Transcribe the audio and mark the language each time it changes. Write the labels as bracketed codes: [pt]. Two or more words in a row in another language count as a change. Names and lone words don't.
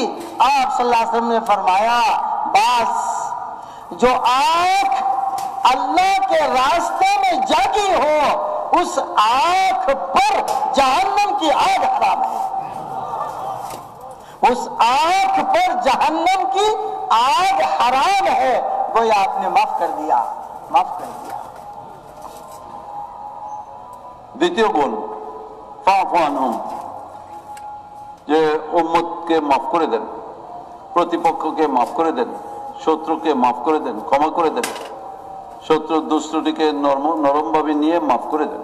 [ur] آپ [ar] صلی اللہ علیہ وسلم [ur] نے فرمایا بس جو آنکھ اللہ کے راستے میں جاگی ہو اس آنکھ پر جہنم کی آگ حرام ہے، اس آنکھ پر جہنم کی آگ حرام ہے. گویا آپ نے معاف کر دیا. [bn] দ্বিতীয় গুণ [ar] فاعف عنهم, [bn] যে উম্মতকে মাফ করে দেন, প্রতিপক্ষকে মাফ করে দেন, শত্রুকে মাফ করে দেন, ক্ষমা করে দেন, শত্রুর দুষ্টটিকে নরমভাবে নিয়ে মাফ করে দেন.